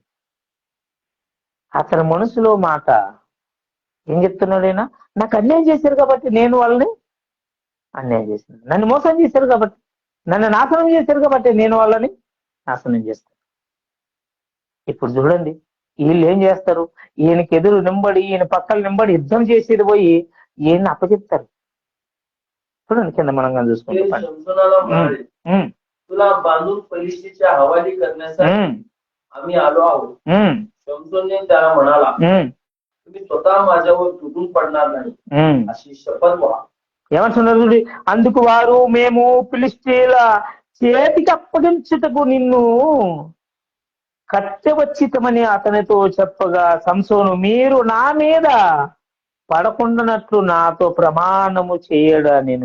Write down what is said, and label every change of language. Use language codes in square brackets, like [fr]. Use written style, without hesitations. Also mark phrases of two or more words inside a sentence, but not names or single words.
[te] అతని మనసులో మాట ఏం చెప్తున్నాడైనా, నాకు అన్యాయం చేశారు కాబట్టి నేను వాళ్ళని అన్యాయం చేశాను, నన్ను మోసం చేశారు కాబట్టి, నన్ను నాశనం చేశారు కాబట్టి నేను వాళ్ళని నాశనం చేస్తాను. ఇప్పుడు చూడండి వీళ్ళు ఏం చేస్తారు, ఈయనకి ఎదురు నింబడి ఈయన పక్కల నింబడి యుద్ధం చేసేది పోయి ఈయన్ని అప్పచెప్తారు. చూడండి కింద మనం చూసుకుంటాం. [mr] शमशोनाला म्हणाले, तुला बांधून फलिस्तीच्या हवाली करण्यासाठी आम्ही आलो आहोत. शमशोनने त्याला म्हणाला, तुम्ही स्वतः माझ्यावर तुटून पडणार नाही अशी शपथ व्हा. [te] ఏమంటున్నారు? అందుకు వారు, మేము ఫిలిష్తీయుల చేతికి అప్పగించుటకు నిన్ను కట్టెవచ్చితమని అతనితో చెప్పగా, సంసోను, మీరు నా మీద పడకుండానట్లు నాతో ప్రమాణము చేయడా,